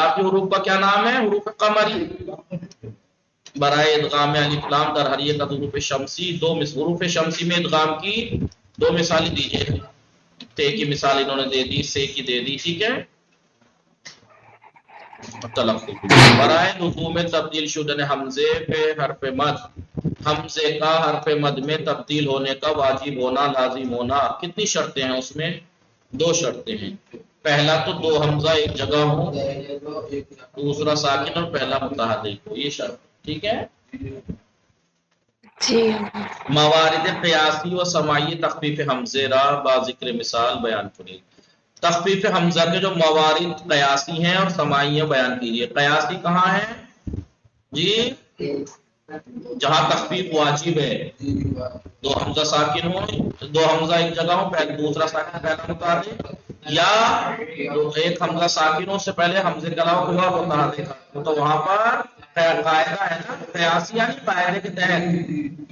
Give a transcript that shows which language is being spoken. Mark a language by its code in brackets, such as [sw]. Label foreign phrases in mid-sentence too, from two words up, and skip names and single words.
[ur] باقی حروف کا کیا نام ہے؟ حروف قمری. [fa] برائے ادغام الف لام در حریہ [ur] کا حروف شمسی، دو حروف شمسی میں ادغام کی 2 مثالیں دیجیے. تے کی مثال انہوں نے دے دی، سے کی دے دی، ٹھیک ہے. [fa] برائے لزوم تبدیل شدن حمزے [ur] پہ حرف مد، حمزے کا حرف مد میں تبدیل ہونے کا واجب ہونا لازم ہونا. کتنی شرطیں ہیں اس میں؟ 2 شرطیں ہیں. پہلا تو 2 حمزہ ایک جگہ ہو، دوسرا ساکن اور پہلا متحرک ہو، یہ شرط. ٹھیک ہے. جی [fa] موارد قیاسی و سماعی تخفیف حمزے را با ذکر مثال بیان کنید. [ur] تخفیف حمزہ کے جو موارد قیاسی ہیں اور سماعی بیان کیجیے. قیاسی کہاں ہے جی؟ جہاں تخفیف واجب ہے، 2 حمزہ ساکن ہو، 2 حمزہ ایک جگہ ہو، پہلے دوسرا ساکن پہلا متحرک، یا ایک حمزہ ساکن ہو اس سے پہلے حمزے کے علاوہ کوئی اور متحرک ہو، تو وہاں پر قاعدہ ہے نا قیاسی یعنی قاعدے کے تحت.